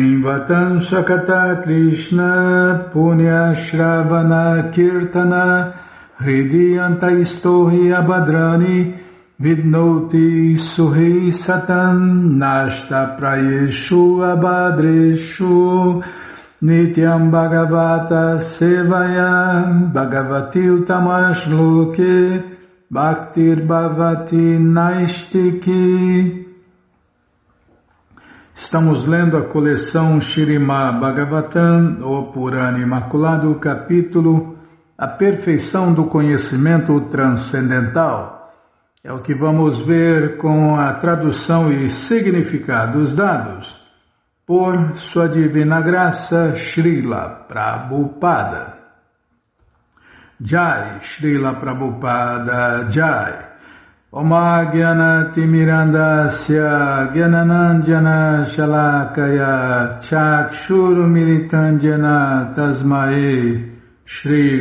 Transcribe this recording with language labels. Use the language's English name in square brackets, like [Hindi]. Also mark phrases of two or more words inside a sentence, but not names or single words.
[Sanskrit] Shrimvatam Sakata Krishna Punya Shravana Kirtana Hridiyantaistohi abhadrani vidnoti suhi satan nashta prayeshu abhadreshu nityam bhagavata sevaya bhagavati utamashloke bhaktir bhavati naistiki. [Portuguese] Estamos lendo a coleção Śrīmad Bhagavatam, o Purana Imaculado, capítulo A Perfeição do Conhecimento Transcendental. É o que vamos ver com a tradução e significados dados por Sua Divina Graça Srila Prabhupada. Jai, Srila Prabhupada Jai. [Sanskrit] Oma Gyanati Mirandasya Gyananandjana Shalakaya Chakshuru Militandjana Tasmae Shri